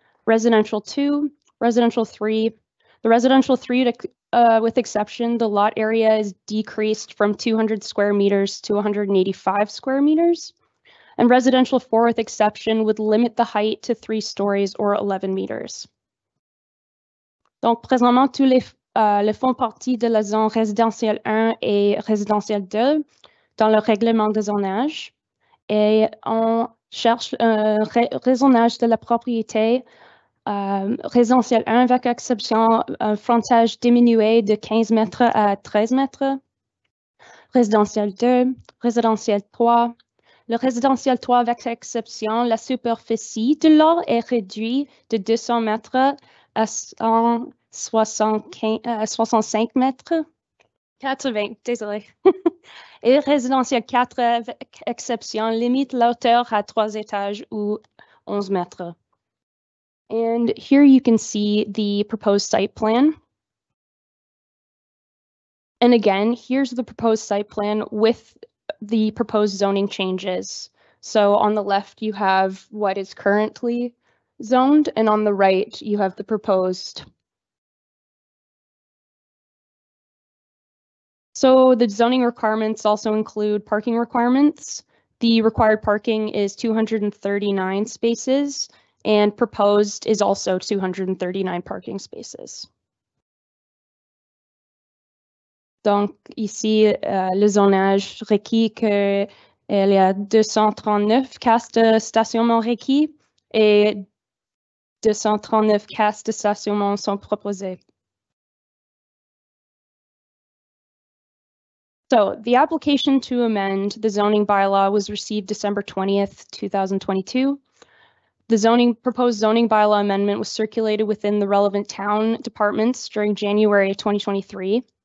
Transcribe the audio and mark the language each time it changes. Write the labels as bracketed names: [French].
[English] Residential 2, residential 3. The residential 3 with exception, the lot area is decreased from 200 square meters to 185 square meters. And residential 4 with exception would limit the height to 3 stories or 11 meters. [French] Donc, présentement, tous les font partie de la zone résidentielle 1 et résidentielle 2 dans le règlement de zonage. Et on cherche un raisonnage de la propriété résidentielle 1 avec exception un frontage diminué de 15 mètres à 13 mètres. Résidentielle 2, résidentielle 3. Le résidentiel 3 avec exception, la superficie de l'or est réduite de 200 mètres à 65 mètres. 80, désolé. Et résidentiel 4 avec exception limite la hauteur à 3 étages ou 11 mètres. [English] And here you can see the proposed site plan. And again, here's the proposed site plan with the proposed zoning changes. So on the left, you have what is currently zoned, and on the right, you have the proposed. So the zoning requirements also include parking requirements. The required parking is 239 spaces, and proposed is also 239 parking spaces. [French] Donc, ici, le zonage requis qu'il y a 239 cases de stationnement requis et 239 cases de stationnement sont proposées. [English] So, the application to amend the zoning bylaw was received December 20th, 2022. The proposed zoning bylaw amendment was circulated within the relevant town departments during January 2023.